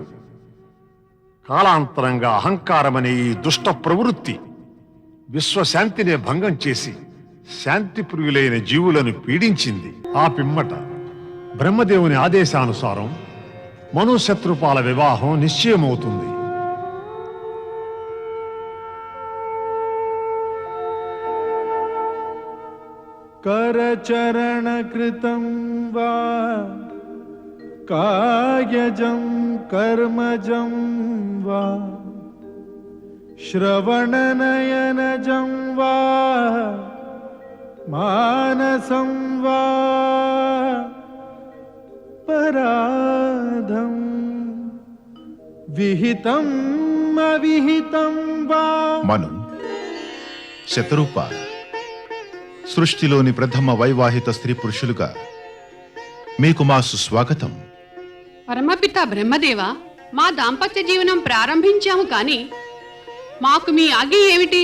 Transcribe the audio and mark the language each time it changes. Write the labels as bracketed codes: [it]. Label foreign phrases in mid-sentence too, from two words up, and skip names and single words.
[te] కాలాంతరంగా అహంకారమనే ఈ దుష్ట ప్రవృత్తి విశ్వశాంతినే భంగం చేసి శాంతి ప్రియులైన జీవులను పీడించింది. ఆ పిమ్మట బ్రహ్మదేవుని ఆదేశానుసారం మనుశత్రుపాల వివాహం నిశ్చయమవుతుంది. [sa] करचरणकृतं वा कायजं कर्मजं वा श्रवणनयनजं वा मानसं वा पराधं विहितम् अविहितं वा. [te] మను, శతరూప, సృష్టిలోని ప్రథమ వైవాహిత స్త్రీ పురుషులుగా మీకు మా సుస్వాగతం. పరమపిత బ్రహ్మదేవ, మా దాంపత్య జీవనం ప్రారంభించాము కానీ మాకు మీ ఆజ్ఞ ఏమిటి?